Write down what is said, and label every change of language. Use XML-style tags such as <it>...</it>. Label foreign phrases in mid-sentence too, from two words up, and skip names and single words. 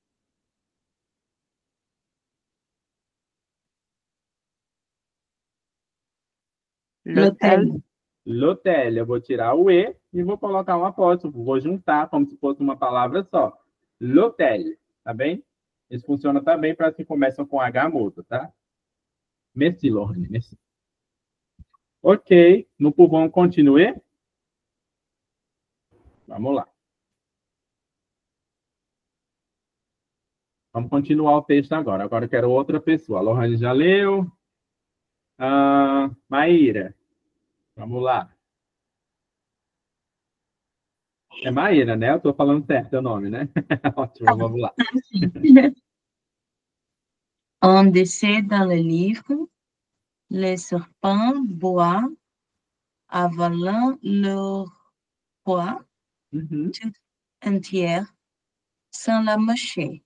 <fr>L'hôtel. L'hôtel.</fr> <pt>Eu vou tirar o E e vou colocar um apóstrofo. Vou juntar como se fosse uma palavra só. L'hôtel, tá bem? Isso funciona também para que começam com H mudo, tá?</pt> <fr>Merci, Lorne. Merci. Ok. Nous pouvons continuer?</fr> <pt>Vamos lá. Vamos continuar o texto agora. Agora eu quero outra pessoa. A Lohane já leu. Maíra. Vamos lá. É Maíra, né? Eu estou falando certo o nome, né? Ótimo, vamos lá.</pt> <fr>On décède dans le livre, les serpents boivent, avalant leur pois Uhum. tout entière sans la mâcher.</fr>